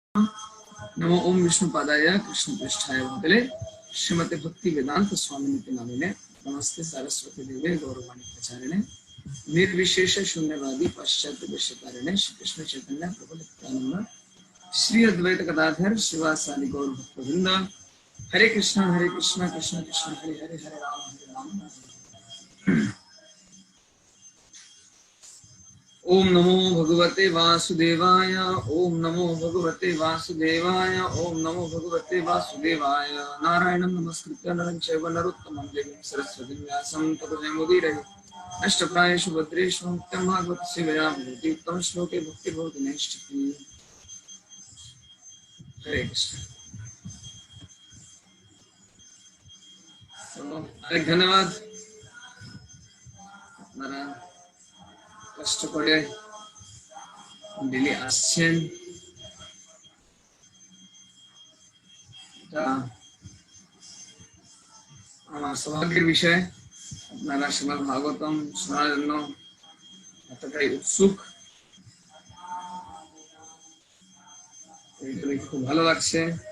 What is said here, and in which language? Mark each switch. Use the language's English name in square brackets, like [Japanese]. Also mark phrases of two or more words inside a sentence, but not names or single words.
[Sanskrit] नमो ओम विष्णुपादाय कृष्णपृष्ठाय भूतले श्रीमते भक्ति वेदांत स्वामिनिति नामिने नमस्ते सरस्वती देवे गौरवाणी प्रचारिणे निर्विशेष शून्यवादी पाश्चात्य विषयकारिणे श्री कृष्ण चैतन्य प्रभु नित्यानंद श्री अद्वैत गदाधर श्रीवासादि गौर भक्तवृंद हरे कृष्ण कृष्ण कृष्ण हरे हरे हरे राम ओम नमो भगवते वासुदेवाय ओम नमो भगवते वासुदेवाय ओम नमो भगवते वासुदेवाय नारायणं नमस्कृत्य नरं चैव नरोत्तमं देवीं सरस्वतीं व्यासं ततो जयमुदीरये अष्टप्रायेषु भद्रेषु नित्यं भागवतस्य सेवया भवति उत्तम श्लोके भक्ति भवति नैष्ठिकी हरे कृष्ण। [Hindi] अनेक धन्यवाद [Bangla] আপনারা কষ্ট করে ডেলি আসছেন, এটা আমার সৌভাগ্যের বিষয়। আপনারা শ্রীমদ্ ভাগবতম শোনার জন্য এতটাই উৎসুক, এইটা খুব ভালো লাগছে।